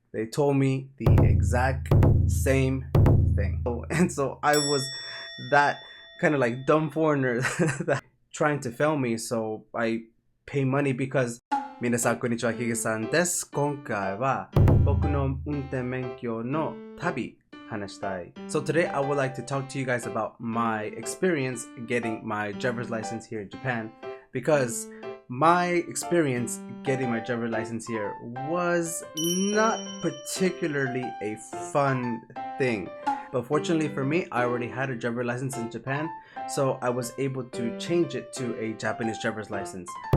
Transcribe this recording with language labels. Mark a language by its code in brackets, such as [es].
[en] they told me the exact same thing. And so I was that kind of like dumb foreigner that trying to fail me, so I pay money because [ja] 皆さんこんにちは、ヒゲさんです。今回は僕の運転免許の旅話したい。 [en] So today I would like to talk to you guys about my experience getting my driver's license here in Japan, because my experience getting my driver's license here was not particularly a fun thing. But fortunately for me, I already had a driver's license in Japan, so I was able to change it to a Japanese driver's license.